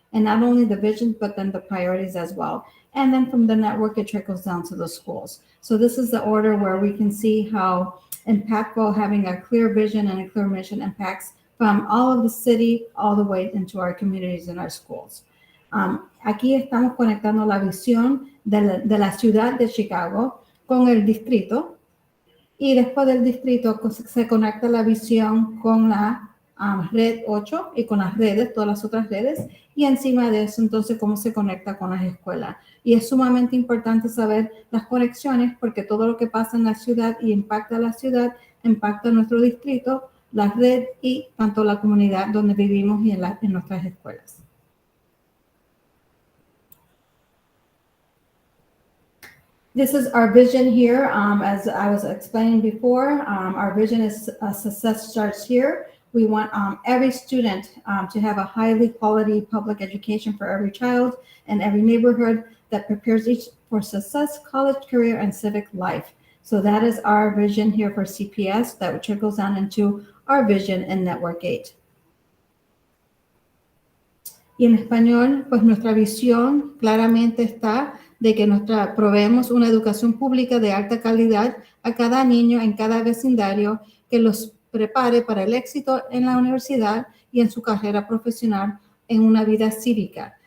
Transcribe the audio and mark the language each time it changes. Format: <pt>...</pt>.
<en>And not only the vision, but then the priorities as well. And then from the network, it trickles down to the schools. So this is the order where we can see how impactful having a clear vision and a clear mission impacts from all of the city all the way into our communities and our schools.</en> <es>Aquí estamos conectando la visión de la ciudad de Chicago con el distrito, y después del distrito se conecta la visión con la red 8 y con las redes, todas las otras redes, y encima de eso entonces cómo se conecta con las escuelas. Y es sumamente importante saber las conexiones porque todo lo que pasa en la ciudad y impacta a la ciudad, impacta a nuestro distrito, la red y tanto la comunidad donde vivimos y en nuestras escuelas.</es> <en>This is our vision here. As I was explaining before, our vision is success starts here. We want every student to have a highly quality public education for every child and every neighborhood that prepares each for success, college, career, and civic life. So that is our vision here for CPS that trickles down into our vision in Network 8.</en> <es>Y en español, pues nuestra visión claramente está de que proveemos una educación pública de alta calidad a cada niño en cada vecindario que los prepare para el éxito en la universidad y en su carrera profesional en una vida cívica.</es>